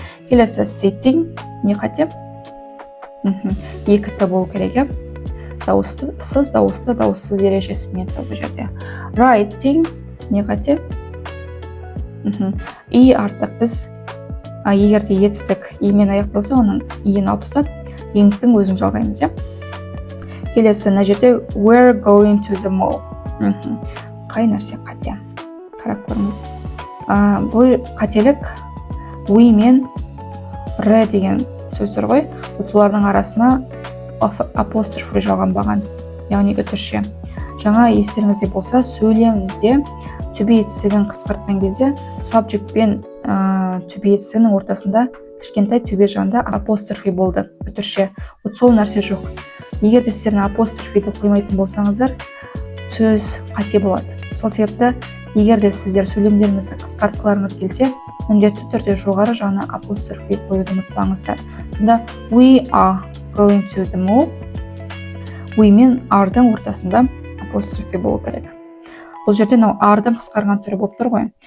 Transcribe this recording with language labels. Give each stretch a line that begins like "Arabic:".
Kazakh: Келесі sitting. Не қате? Екі т болу керек. Дауыссыз, дауыссыз ережесімен бұл жерде. Writing. Не қате? И артық біз егер де етістік емен аяқталса, оның иін алып тастап, ing-тің өзін жалғаймыз, иә? Келесі мына жерде
English: we're going to the mall.
Kazakh: Қай нәрсе қате? Қарап көріңіз. Бұл қателік we мен re деген сөздер ғой. Солардың арасына апострофы жалғанбаған, яғни үтірше. Жаңа естеріңізде болса, сөйлемде to be етістігін қысқартқан кезде subject пен to be етістігінің ортасында кішкентай төбе жағында апострофи болды, үтірше. Сол нәрсе жоқ. Егер де сіздердің апострофиді қоймайтын болсаңыздар, сөз қате болады. Сол себепті егер де сіздер сөйлемдеріңізді қысқартқыларыңыз келсе, міндетті түрде жоғары жағына апострофи қоюды ұмытпаңыздар.
English: Сонда we are going to the mall.
Kazakh: We мен are-дың ортасында апострофи болу керек. Бұл жерде are-дың қысқарған түрі болып тұр ғой.